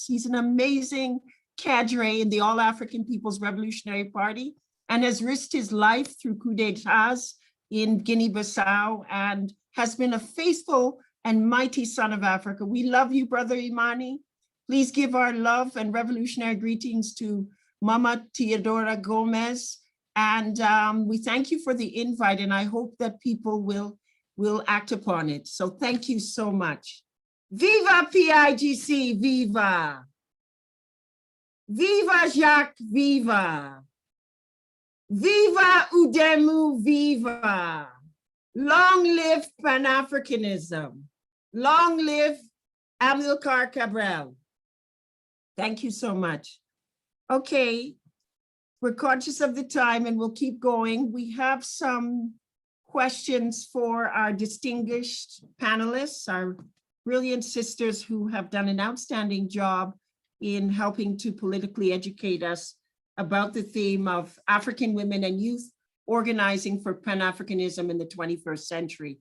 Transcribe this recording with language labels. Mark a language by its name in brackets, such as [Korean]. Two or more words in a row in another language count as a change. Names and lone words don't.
[English] He's an amazing cadre in the All-African People's Revolutionary Party and has risked his life through coups d'etats in Guinea-Bissau and has been a faithful and mighty son of Africa. We love you, Brother Imani. Please give our love and revolutionary greetings to Mama Teodora Gomez. And we thank you for the invite, and I hope that people will act upon it. So thank you so much. Viva PAIGC, viva! Viva Jacques, viva! Viva Udemu, viva! Long live Pan-Africanism. Long live Amilcar Cabral. Thank you so much. Okay, we're conscious of the time and we'll keep going. We have some questions for our distinguished panelists, our brilliant sisters who have done an outstanding job in helping to politically educate us about the theme of African women and youth organizing for Pan-Africanism in the 21st century.